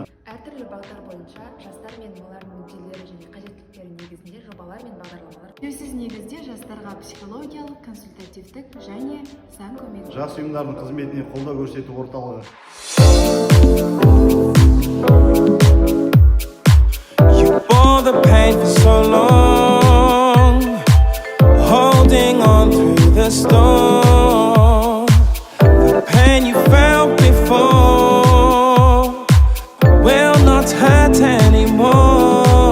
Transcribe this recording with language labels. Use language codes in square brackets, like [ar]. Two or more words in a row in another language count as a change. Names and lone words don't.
[kk] әртүрлі бағдар бойынша жастар мен олардың мүдделері және қажеттіліктері негізінде жобалар мен бағдарламалар. Сөзсіз негізде жастарға психологиялық, консультативтік және заң көмегі. Жас ұйымдардың қызметіне қолдау көрсету орталығы. [en] You bore the pain for so long, holding on through the storm. The pain you felt before will not hurt anymore.